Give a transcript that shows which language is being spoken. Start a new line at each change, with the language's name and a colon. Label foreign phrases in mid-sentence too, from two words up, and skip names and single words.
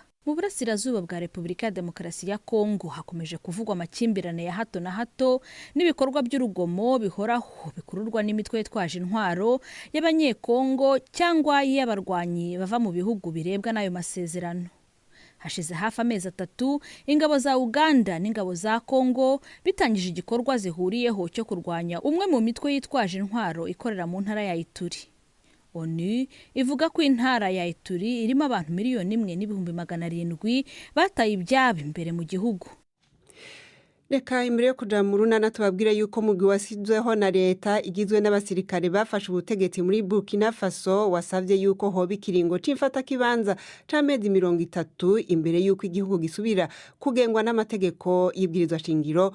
Kinyarwanda: Mu burasirazuba bwa Repubulika ya Demokarasi ya Kongo hakomeje kuvugwa amakimbirane ya hato na hato n'ibikorwa by'urugomo bihoraho bikururwa n'imitwe yitwaje intwaro y'abanyekongo cyangwa y'abarwanyi bava mu bihugu birebwa n'ayo masezerano. Hashize hafi amezi 3 ingabo za Uganda n'ingabo za Kongo bitangije igikorwa zihuriyeho cyo kurwanya umwe mu mitwe yitwaje intwaro ikorera mu ntara ya Ituri. ONU ivuga ko intara ya Ituri irimo abantu 1,700,000 bataye ibyabo imbere mu gihugu.
Rundi: Reka imbere yo kuja mu runana tubabwire yuko mugwi wasizweho na leta igizwe n'abasirikare bafashe ubutegetsi muri Burkina Faso wasavye yuko hoba ikiringo c'imfata kibanza c'amezi 30 imbere yuko igihugu gisubira kugengwa n'amategeko y'ibwirizwa shingiro.